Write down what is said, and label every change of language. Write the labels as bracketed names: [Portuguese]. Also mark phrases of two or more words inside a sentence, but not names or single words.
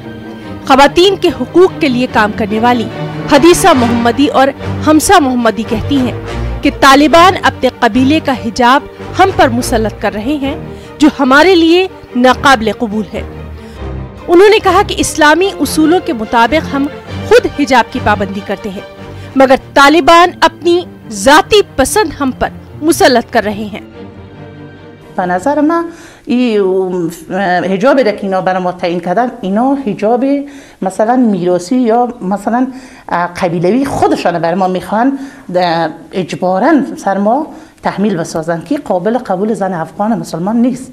[Urdu] خواتین کے حقوق کے لیے کام کرنے والی حدیثہ محمدی اور حمسہ محمدی کہتی ہیں کہ طالبان اپنے قبیلے کا حجاب ہم پر مسلط کر رہے ہیں جو ہمارے لیے ناقابل قبول ہے. انہوں نے کہا کہ اسلامی اصولوں کے مطابق ہم خود حجاب کی پابندی کرتے ہیں، مگر طالبان اپنی ذاتی پسند ہم پر مسلط کر رہے ہیں. [Persian] بنظر من این حجابی را که اینا برای ما تعیین کردن، اینا حجاب مثلا میراثی یا مثلا قبیلوی خودشان برای ما میخوان اجباراً سر ما تحمیل بسازن که قابل قبول زن افغان مسلمان نیست.